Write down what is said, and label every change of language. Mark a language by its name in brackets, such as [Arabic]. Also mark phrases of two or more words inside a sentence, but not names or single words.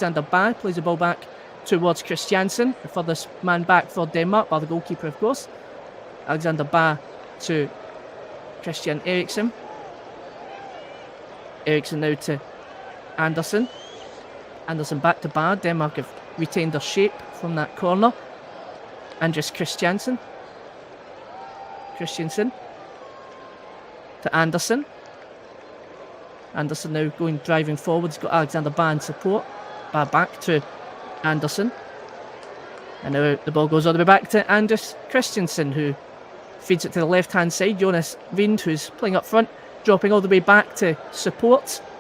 [English] It's Alexander Ba, plays the ball back towards Christiansen, the furthest man back for Denmark, by the goalkeeper, of course. Alexander Ba to Christian Eriksen. Eriksen now to Andersen. Andersen back to Ba. Denmark have retained their shape from that corner. Andres Christiansen. Christiansen to Andersen. Andersen now driving forward. He's got Alexander Ba in support. Ba back to Andersen. And now the ball goes all the way back to Andres Christiansen, who feeds it to the left-hand side. Jonas Vind, who's playing up front, dropping all the way back to support.